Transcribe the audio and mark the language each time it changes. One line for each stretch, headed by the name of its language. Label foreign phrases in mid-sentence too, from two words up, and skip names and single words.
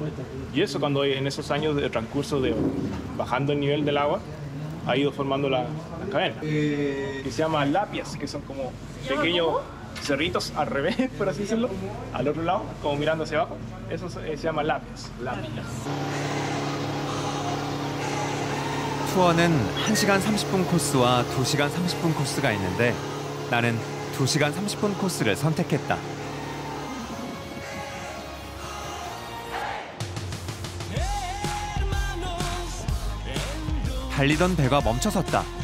Spanish: Y eso cuando en esos años de transcurso de bajando el nivel del agua, ha ido formando las cavernas, que se llaman lapias, que son como pequeños cerritos al revés, por así decirlo, al otro lado, como mirando hacia abajo. Eso se llama lapias.
Korean: 투어는 1시간 30분 코스와 2시간 30분 코스가 있는데 나는 2시간 30분 코스를 선택했다. 달리던 배가 멈춰섰다.